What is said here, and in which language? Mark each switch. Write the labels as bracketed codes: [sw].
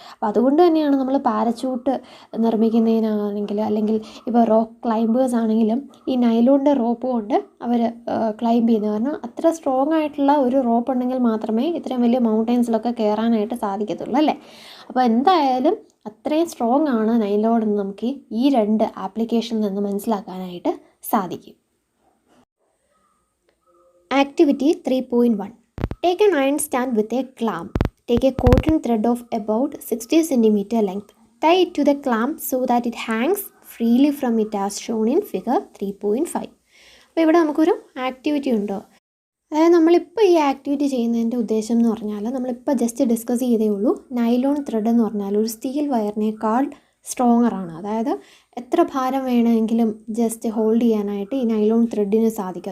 [ml] അപ്പോൾ അതുകൊണ്ട് തന്നെയാണ് നമ്മൾ പാരച്യൂട്ട് നിർമ്മിക്കുന്നതിനാണെങ്കിൽ, അല്ലെങ്കിൽ ഇപ്പോൾ റോക്ക് ക്ലൈംബേഴ്സ് ആണെങ്കിലും ഈ നൈലോണിൻ്റെ റോപ്പ് കൊണ്ട് അവർ ക്ലൈംബ് ചെയ്യുന്നത്. കാരണം അത്ര സ്ട്രോങ് ആയിട്ടുള്ള ഒരു റോപ്പ് ഉണ്ടെങ്കിൽ മാത്രമേ ഇത്രയും വലിയ മൗണ്ടൻസിലൊക്കെ കയറാനായിട്ട് സാധിക്കത്തുള്ളൂ അല്ലേ. അപ്പോൾ എന്തായാലും അത്രയും സ്ട്രോങ് ആണ് നൈലോൺ എന്ന് നമുക്ക് ഈ 2 ആപ്ലിക്കേഷനിൽ നിന്ന് മനസ്സിലാക്കാനായിട്ട് സാധിക്കും. [en] Activity 3.1. Take an iron stand with a clamp. Take a cotton thread of about 60 centimeter length. Tie it to the clamp so that it hangs freely from it as shown in figure 3.5. [ml] അപ്പോൾ ഇവിടെ നമുക്കൊരു activity ഉണ്ടോ? അതായത് നമ്മളിപ്പോൾ ഈ activity ചെയ്യുന്നതിൻ്റെ ഉദ്ദേശം എന്ന് പറഞ്ഞാൽ നമ്മളിപ്പോൾ ജസ്റ്റ് ഡിസ്കസ് ചെയ്തേ ഉള്ളൂ. നൈലോൺ ത്രെഡ് എന്ന് പറഞ്ഞാൽ ഒരു സ്റ്റീൽ വയറിനേക്കാൾ സ്ട്രോങ്ങറാണ്. അതായത് എത്ര ഭാരം വേണമെങ്കിലും ജസ്റ്റ് ഹോൾഡ് ചെയ്യാനായിട്ട് ഈ നൈലോൺ ത്രെഡിന് സാധിക്കും.